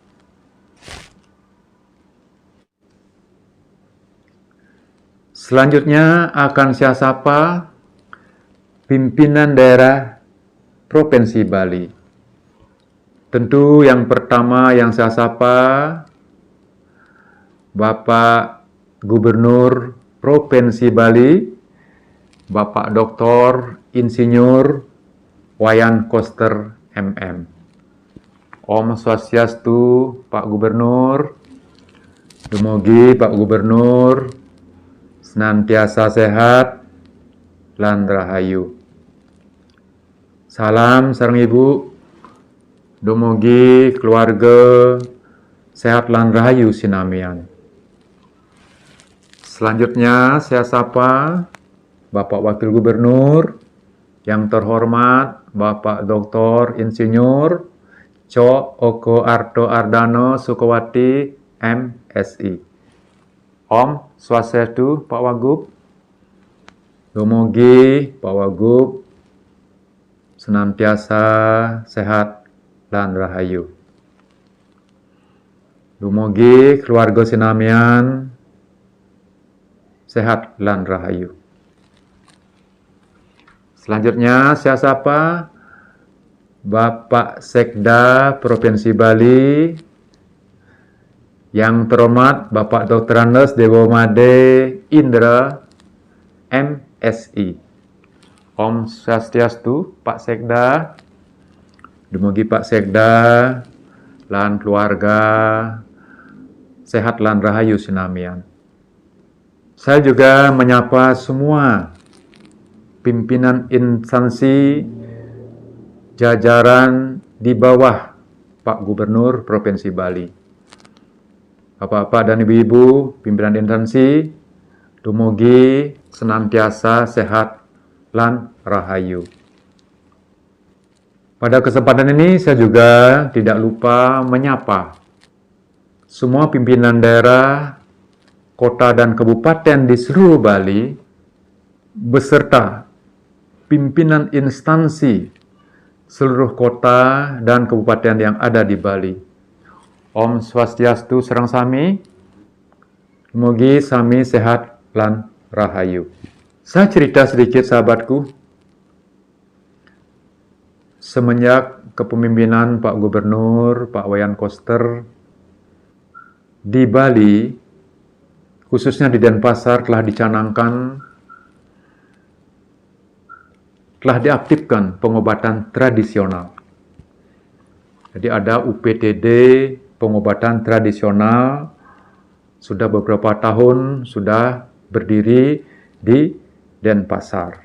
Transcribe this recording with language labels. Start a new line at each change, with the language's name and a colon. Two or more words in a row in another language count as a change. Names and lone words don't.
Indonesian: Selanjutnya akan saya sapa pimpinan daerah Provinsi Bali. Tentu yang pertama yang saya sapa Bapak Gubernur Provinsi Bali, Bapak Dr. Insinyur Wayan Koster MM.
Balinese: Om Swastiastu Pak Gubernur. Dumugi Pak Gubernur senantiasa sehat lan rahayu. Salam sareng Ibu. Dumugi keluarga sehat lan rahayu sinamian.
Indonesian: Selanjutnya saya sapa Bapak Wakil Gubernur yang terhormat Bapak Dr. Insinyur Co. Oko Arto Ardano Sukowati MSI.
Balinese: Om Swastiastu Pak Wagub. Dumugi Pak Wagub senantiasa sehat lan rahayu. Dumugi keluarga sinamian sehat lan rahayu.
Indonesian: Selanjutnya saya sapa Bapak Sekda Provinsi Bali yang terhormat Bapak Dr. Andes Dewo Made Indra MSI.
Balinese: Om Swastiastu Pak Sekda. Dumugi Pak Sekda lan keluarga sehat lan rahayu sinamian.
Indonesian: Saya juga menyapa semua pimpinan instansi jajaran di bawah Pak Gubernur Provinsi Bali. Bapak-bapak dan ibu-ibu pimpinan instansi,
Balinese: dumugi senantiasa sehat lan rahayu.
Indonesian: Pada kesempatan ini saya juga tidak lupa menyapa semua pimpinan daerah, kota dan kabupaten di seluruh Bali, beserta pimpinan instansi seluruh kota dan kabupaten yang ada di Bali.
Balinese: Om Swastiastu sareng sami, mugi sami sehat lan rahayu.
Indonesian: Saya cerita sedikit sahabatku. Semenjak kepemimpinan Pak Gubernur, Pak Wayan Koster di Bali, khususnya di Denpasar telah dicanangkan, telah diaktifkan pengobatan tradisional. Jadi ada UPTD pengobatan tradisional sudah beberapa tahun sudah berdiri di Denpasar.